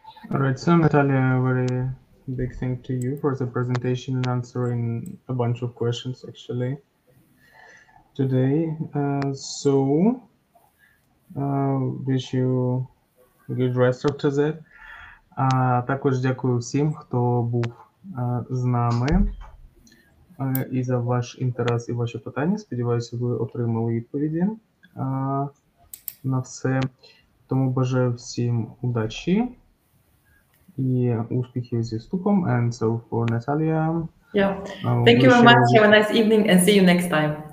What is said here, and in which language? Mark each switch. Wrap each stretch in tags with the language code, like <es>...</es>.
<en>All right, so Natalia, very big thank to you for the presentation and answering a bunch of questions actually today. So wish you good rest after that.</en> <uk>Також дякую всім, хто був з нами, і за ваш інтерес і ваші питання. Сподіваюся, ви отримали відповіді на все. Тому бажаю всім удачі і успіхів зі вступом.</uk> <en>And so for Natalia, yeah, thank you very much. Have a nice evening and see you next time.</en>